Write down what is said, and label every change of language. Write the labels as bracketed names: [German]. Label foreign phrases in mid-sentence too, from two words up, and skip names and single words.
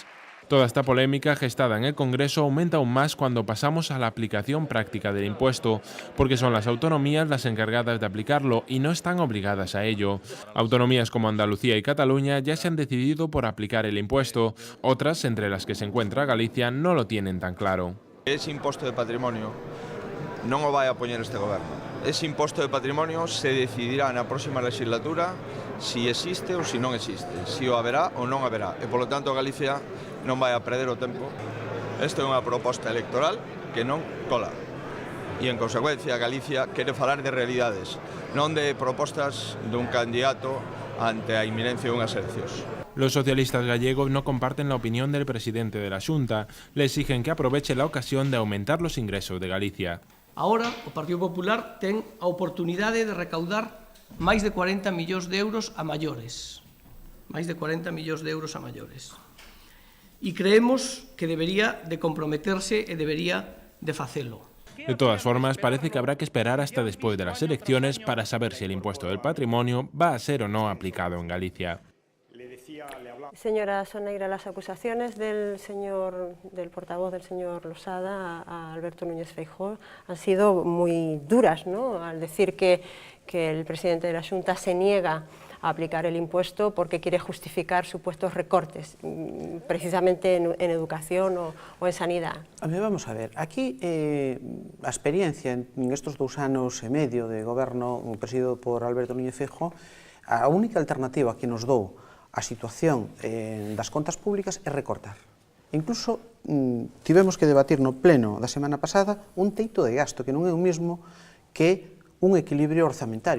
[Spanish] Toda esta polémica gestada en el Congreso aumenta aún más cuando pasamos a la aplicación práctica del impuesto, porque son las autonomías las encargadas de aplicarlo y no están obligadas a ello. Autonomías como Andalucía y Cataluña ya se han decidido por aplicar el impuesto, otras, entre las que se encuentra Galicia, no lo tienen tan claro. [Galician] Ese imposto de patrimonio non o vai a poñer este goberno. Ese imposto de patrimonio se decidirá na próxima legislatura si existe ou si non existe, si o haberá ou non haberá. E, polo tanto, Galicia non vai a perder o tempo. Esta é unha proposta electoral que non cola. E, en consecuencia, Galicia quere falar de realidades, non de propostas dun candidato ante a inminencia dunhas eleccións. [Spanish] Los socialistas gallegos no comparten la opinión del presidente de la Xunta. Le exigen que aproveche la ocasión de aumentar los ingresos de Galicia. [Galician] Ahora, o Partido Popular ten a oportunidade de recaudar máis de 40 millóns de euros a maiores. Máis de 40 millóns de euros a maiores. E creemos que debería de comprometerse e debería de facelo. [Spanish] De todas formas, parece que habrá que esperar hasta después de las elecciones para saber si el impuesto del patrimonio va a ser o no aplicado en Galicia. Señora Soneira, las acusaciones del portavoz del señor Losada a Alberto Núñez Feijóo han sido muy duras, ¿no? Al decir que el presidente de la Xunta se niega a aplicar el impuesto porque quiere justificar supuestos recortes, precisamente en educación o en sanidad. [Galician] Vamos a ver, aquí a experiencia en estes 2 anos e medio de goberno presidido por Alberto Núñez Feijóo, a única alternativa que nos dou a situación das contas públicas é recortar. Incluso tivemos que debatir no pleno da semana pasada un teito de gasto, que non é o mesmo que un equilibrio orzamentario.